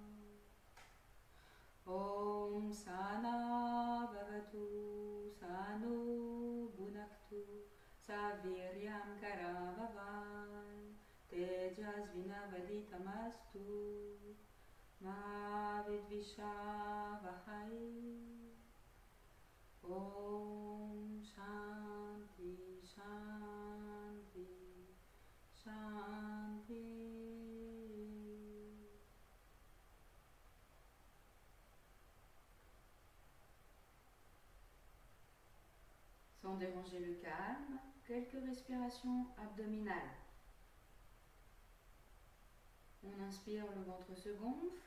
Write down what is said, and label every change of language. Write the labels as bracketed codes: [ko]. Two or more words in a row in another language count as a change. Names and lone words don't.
[sa] Om Sana Bhavatu Sano Bhunaktu Saviryam Karavavan Tejasvinavaditamastu Ma Vidvishavahai. Om Shanti Shanti Shanti. [fr] Sans déranger le calme, quelques respirations abdominales. On inspire, le ventre se gonfle.